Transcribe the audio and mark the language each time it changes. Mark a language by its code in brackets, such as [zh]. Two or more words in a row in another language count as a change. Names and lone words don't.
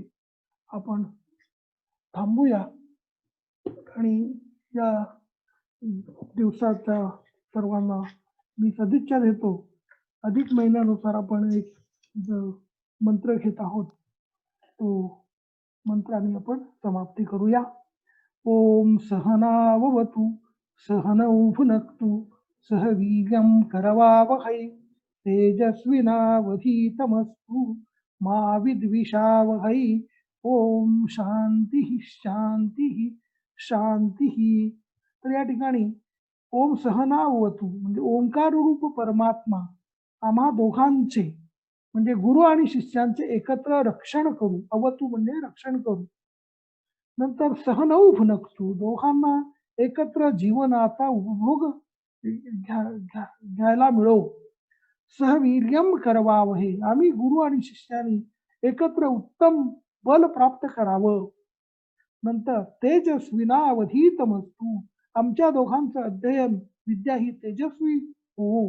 [mr] आपण थांबूया आणि या दिवसाच्या सर्वांना मी सदिच्छा देतो. अधिक महिन्यानुसार आपण एक मंत्र घेत आहोत. तो मंत्राने आपण समाप्ती करूया. [sa] ओम सहनाववतु सहनौ भुनक्तु सह वीर्यं करवावहै तेजस्विनावधीतमस्तु मा विद्विषावहै. ओम शांती शांती शांती. [mr] तर या ठिकाणी [sa] ओम सहनावतु [mr] म्हणजे ओंकार रूप परमात्मा आम्हा दोघांचे म्हणजे गुरु आणि शिष्यांचे एकत्र रक्षण करू. अवतू म्हणजे रक्षण करू. नंतर [sa] सहनौ भुनक्तु [mr] दोघांना एकत्र जीवनाचा उपभोग घ्यायला मिळो. [sa] सहवीर्यम करवावहे [mr] आम्ही गुरु आणि शिष्यांनी एकत्र उत्तम बल प्राप्त करावं. नंतर तेजस्विनावधीतमस्तु आमच्या दोघांचं अध्ययन विद्या ही तेजस्वी हो.